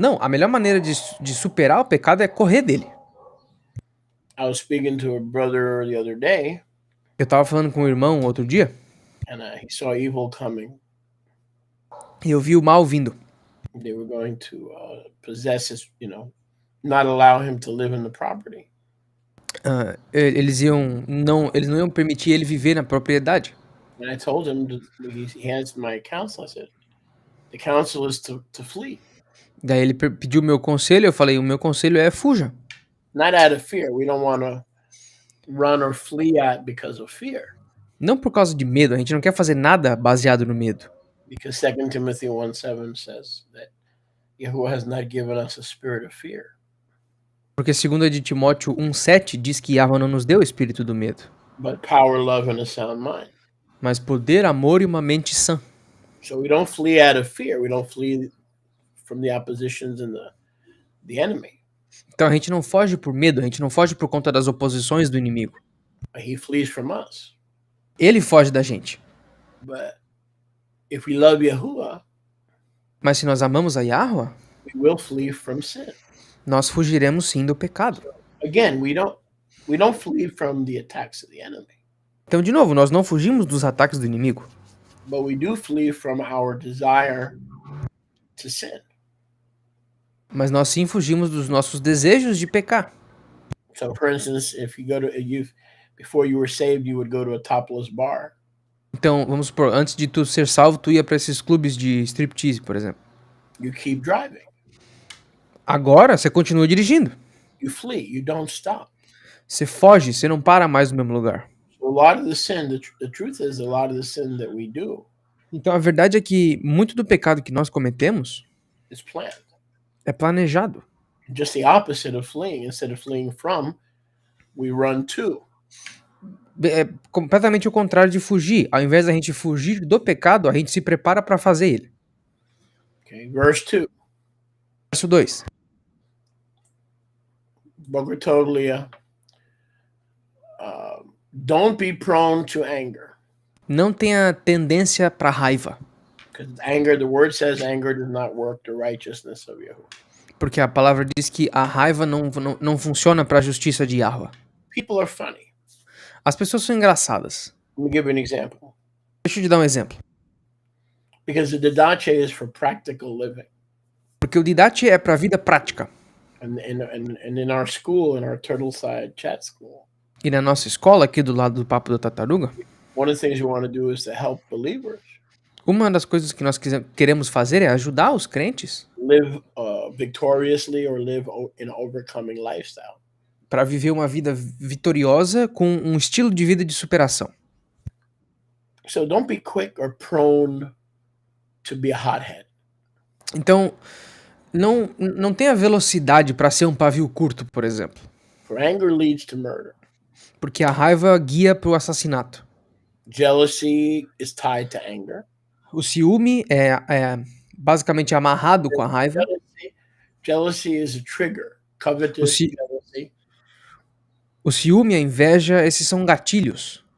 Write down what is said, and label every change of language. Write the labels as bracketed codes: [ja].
[pt] Não, a melhor maneira de superar o pecado é correr dele. [en] I was speaking to a brother the other day, [pt] Eu estava falando com um irmão outro dia [en] and he saw evil coming. [pt] e eu vi o mal vindo. [en] They were going to possess his, not allow him to live in the property. [pt] Eles não iam permitir ele viver na propriedade. [en] And I told him, he has my counsel. I said, the counsel is to flee. [pt] Daí ele pediu o meu conselho, eu falei, o meu conselho é fuja. [en] Not out of fear. We don't want to run or flee at because of fear. [pt] Não por causa de medo, a gente não quer fazer nada baseado no medo. [en] Because 2 Timothy 1:7 says that Yahuwah has not given us a spirit of fear. [pt] Porque 2 de Timóteo 1:7 diz que Yahweh não nos deu o espírito do medo, [en] But power, love, and a sound mind. [pt] mas poder, amor e uma mente sã. [en] So we don't flee out of fear. We don't flee from the oppositions and the enemy. [pt] Então a gente não foge por medo, a gente não foge por conta das oposições do inimigo. [en] He flees from us. [pt] Ele foge da gente. [en] But if we love Yahuwah, [pt] Mas se nós amamos a Yahweh, [en] we will flee from sin. [pt] nós fugiremos sim do pecado. [en] Again, we don't flee from the attacks of the enemy, [pt] Então, de novo, nós não fugimos dos ataques do inimigo, [en] but we do flee from our desire to sin. [pt] mas nós sim fugimos dos nossos desejos de pecar. [en] So, for instance, if you go to before you were saved, you would go to a topless bar. [pt] Então, vamos supor, antes de tu ser salvo, tu ia para esses clubes de striptease, por exemplo. [en] You keep driving. [pt] Agora, você continua dirigindo. [en] You flee. You don't stop. [pt] Você foge, você não para mais no mesmo lugar. [en] So a lot of the sin, the truth is, a lot of the sin that we do [pt] Então, a verdade é que muito do pecado que nós cometemos [en] is planned. [pt] é planejado. [en] Just the opposite of fleeing. Instead of fleeing from, we run to. [pt] É completamente o contrário de fugir. Ao invés da gente fugir do pecado, a gente se prepara para fazer ele. [en] Okay, verse 2. [pt] Verso 2. Bogotoglia. [en] Don't be prone to anger. [pt] Não tenha tendência para raiva. [en] Because anger, the word says anger does not work the righteousness of Yahuwah. [pt] Porque a palavra diz que a raiva não funciona para a justiça de Yahweh. [en] People are funny. [pt] As pessoas são engraçadas. [en] Let me give you an example. [pt] Deixa eu te dar um exemplo. [en] Because the Didache is for practical living. [pt] Porque o Didache é para a vida prática. [en] And in our school, in our Turtleside chat school, [pt] E na nossa escola, aqui do lado do Papo da Tartaruga, [en] one of the things we want to do is to help believers [pt] uma das coisas que nós queremos fazer é ajudar os crentes [en] live victoriously or live in an overcoming lifestyle. [pt] para viver uma vida vitoriosa com um estilo de vida de superação. [en] So don't be quick or prone to be a hothead. [pt] Então, não tenha velocidade para ser um pavio curto, por exemplo. [en] For anger leads to murder. [pt] Porque a raiva guia para o assassinato. [en] Jealousy is tied to anger. [pt] O ciúme é basicamente amarrado com a raiva. [en] Jealousy is a trigger. O, Covetous ci, jealousy. [pt] o ciúme, a inveja, esses são gatilhos.